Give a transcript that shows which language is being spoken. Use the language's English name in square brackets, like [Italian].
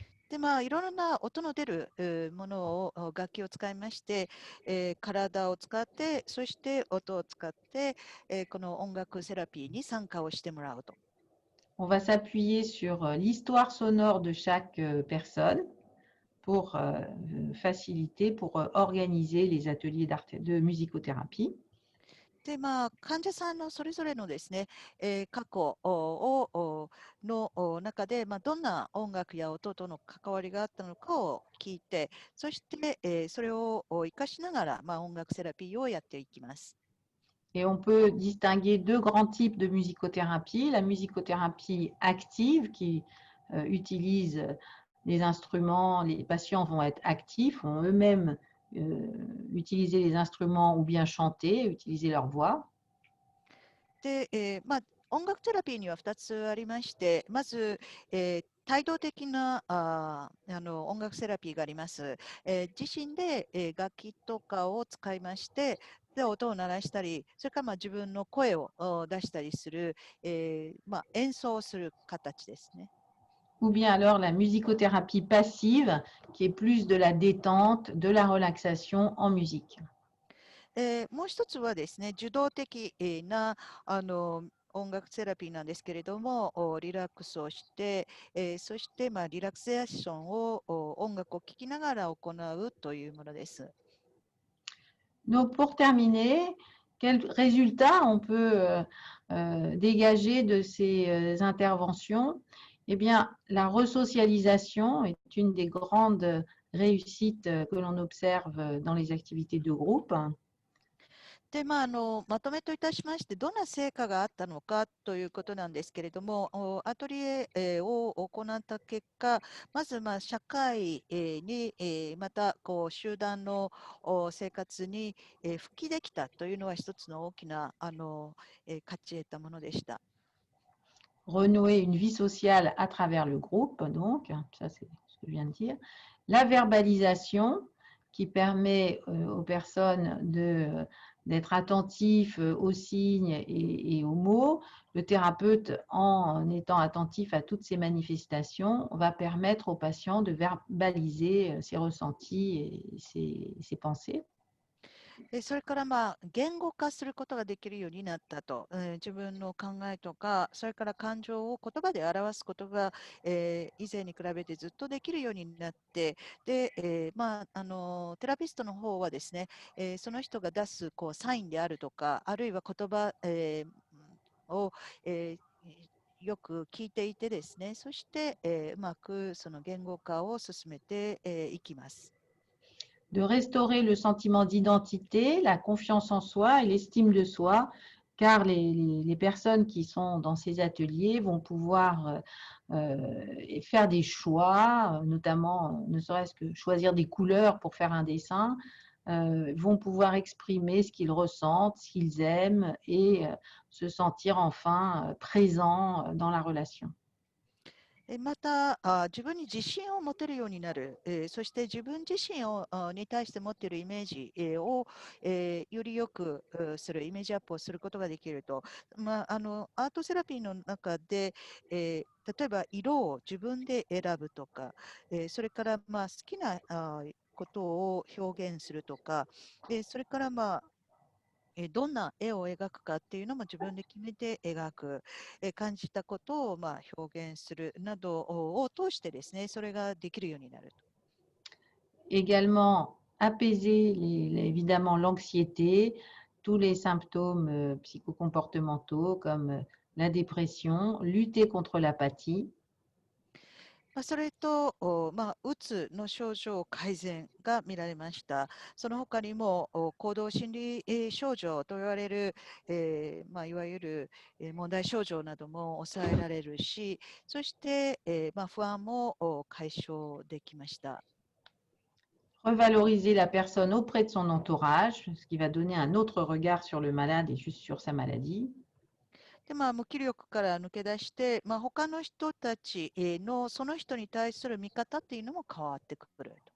[Japanese] で、いろんな音の出るものを楽器を使いまして、体を使って、そして音を使って、この音楽セラピーに参加をしてもらうと。 [French] On va s'appuyer sur l'histoire sonore de chaque personne pour faciliter, pour organiser les ateliers de musicothérapie. [Japanese] で、患者さんのそれぞれのですね、過去の中で、どんな音楽や音との関わりがあったのかを聞いて、そして、それを活かしながら、音楽セラピーをやっていきます。 [French] Et on peut distinguer deux grands types de musicothérapie. La musicothérapie active qui utilise les instruments, les patients vont être actifs, vont eux-mêmes utiliser les instruments ou bien chanter, utiliser leur voix. [Japanese] で、音楽セラピーには2つありまして、まず、態度的な音楽セラピーがあります。自身で、楽器とかを使いまして、で音を鳴らしたり、それから自分の声を出したりする、演奏する形ですね。 [French] Ou bien alors la musicothérapie passive qui est plus de la détente, de la relaxation en musique. [Japanese] もう一つはですね、受動的な音楽セラピーなんですけれども、リラックスをして、そして、リラクゼーションを音楽を聴きながら行うというものです。 [French] Donc pour terminer, quels résultats on peut dégager de ces interventions? Eh bien, la resocialisation est une des grandes réussites que l'on observe dans les activités de groupe. [Japanese] で、まとめといたしまして、どんな成果があったのかということなんですけれども、アトリエを行った結果、まず、社会に、また集団の生活に復帰できたというのは一つの大きな価値得たものでした。 [French] Renouer une vie sociale à travers le groupe, donc, ça c'est ce que je viens de dire. La verbalisation qui permet aux personnes d'être attentifs aux signes et aux mots. Le thérapeute, en étant attentif à toutes ces manifestations, va permettre aux patients de verbaliser ses ressentis et ses pensées. [Japanese] それから言語化することができるようになったと、自分の考えとか、それから感情を言葉で表すことが、以前に比べてずっとできるようになって、で、テラピストの方はですね、その人が出すサインであるとか、あるいは言葉、を、えよく聞いていてですね、そして、うまくその言語化を進めていきます。 [French] De restaurer le sentiment d'identité, la confiance en soi et l'estime de soi, car les personnes qui sont dans ces ateliers vont pouvoir faire des choix, notamment ne serait-ce que choisir des couleurs pour faire un dessin, vont pouvoir exprimer ce qu'ils ressentent, ce qu'ils aiment et se sentir enfin présents dans la relation. [Japanese] また自分に自信を持てるようになる、そして自分自身に対して持っているイメージ、を、よりよくする、イメージアップをすることができると、アートセラピーの中で、例えば色を自分で選ぶとか、それから好きなことを表現するとか、それからどんな絵を描くかっていうのも自分で決めて描く、感じたことを表現するなどを通してですね、それができるようになると。 [French] également apaiser évidemment l'anxiété, tous les symptômes psychocomportementaux comme la dépression, lutter contre l'apathie. [Japanese] それと、うつの症状改善が見られました。その他にも、行動心理症状と言われる、いわゆる問題症状なども抑えられるし、そして、不安も解消できました。 [French] Revaloriser la personne auprès de son entourage, ce qui va donner un autre regard sur le malade et juste sur sa maladie. [Japanese] で、無気力から抜け出して、他の人たちのその人に対する見方っていうのも変わってくる。